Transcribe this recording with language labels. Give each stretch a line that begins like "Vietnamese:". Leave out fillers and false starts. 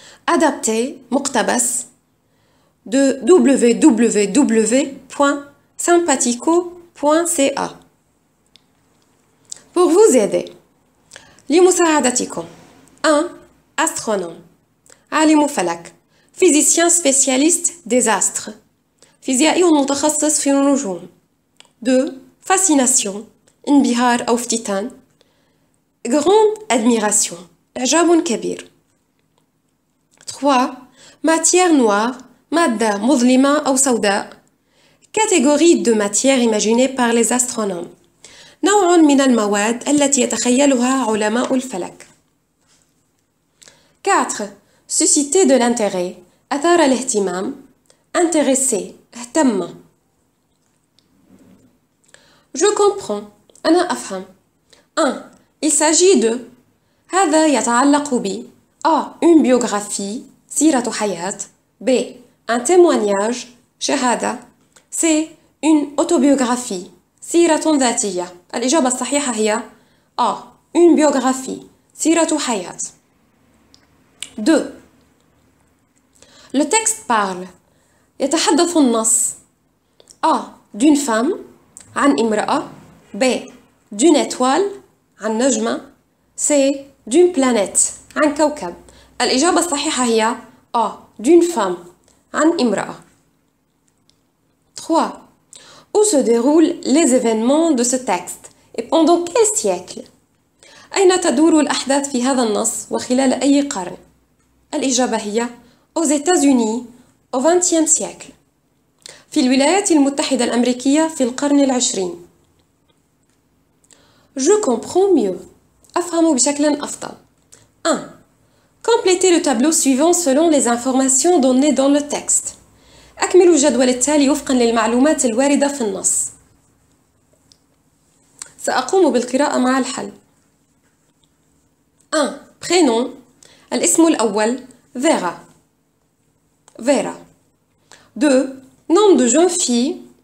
French: Adapté
Arabic: مقتبس
French: de www.sympatico.ca. Pour vous aider.
Arabic: لمساعدتكم.
French: 1. Astronome.
Arabic: عالم فلك.
French: Physicien spécialiste des astres.
Arabic: فيزيائي متخصص في النجوم. 2.
French: Fascination.
Arabic: انبهار أو افتتان.
French: Grande admiration.
Arabic: إعجاب كبير.
French: 3. Matière noire.
Arabic: مادة مظلمة أو سوداء.
French: Catégorie de matière imaginée par les astronomes.
Arabic: نوع من المواد التي يتخيلها علماء الفلك.
French: 4. Susciter de l'intérêt.
Arabic: أثار الاهتمام.
French: Intéressé.
Arabic: اهتم.
French: Je comprends.
Arabic: أنا أفهم.
French: 1. Il s'agit de.
Arabic: هذا يتعلق ب. A.
French: Une biographie.
Arabic: سيرة حياة. B.
French: Un témoignage.
Arabic: شهادة. C.
French: Une autobiographie.
Arabic: سيرة ذاتية. الإجابة الصحيحة هي A.
French: Une biographie.
Arabic: سيرة حياة.
French: 2. Le texte parle.
Arabic: يتحدث النص A.
French: D'une femme
Arabic: عن امرأة.
French: B. D'une étoile
Arabic: عن نجمة.
French: C. D'une planète
Arabic: عن كوكب. الإجابة الصحيحة هي A.
French: D'une femme
Arabic: عن امرأة. 3.
French: Où se déroulent les événements de ce texte et pendant quel siècle؟
Arabic: أين تدور الأحداث في هذا النص وخلال أي قرن؟ الإجابة هي
French: aux États-Unis au XXe siècle.
Arabic: في الولايات المتحدة الأمريكية في القرن العشرين.
French: Je comprends mieux.
Arabic: أفهم بشكل أفضل.
French: 1. Complétez le tableau suivant selon les informations données dans le texte.
Arabic: أكملوا الجدول التالي وفقا للمعلومات الواردة في النص. سأقوم بالقراءة مع الحل.
French: 1. Prénom.
Arabic: الاسم الأول Vera.
French: Vera. 2. Nom de jeune fille.